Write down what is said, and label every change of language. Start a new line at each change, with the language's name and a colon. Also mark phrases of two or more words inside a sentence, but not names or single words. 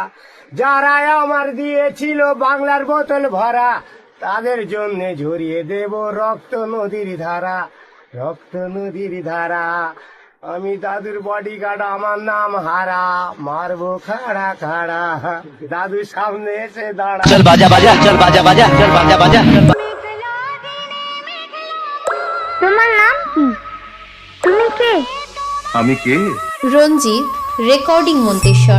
Bangla: যারা আমার দিয়েছিল বাংলার বোতল ভরা, তাদের জন্য ঝরিয়ে দেব রক্ত নদীর ধারা, রক্ত নদীর ধারা। আমি দাদুর বডিগার্ড, আমার নাম হারা, মারবো খাড়া খাড়া। দাদু সামনে এসে দাঁড়া।
Hindi: चल बाजा बाजा, चल बाजा बाजा, चल बाजा बाजा।
Bangla: তোমার নাম কি? তুমি কে? আমি কে? রঞ্জিত রেকর্ডিং মন্তেশ্বর।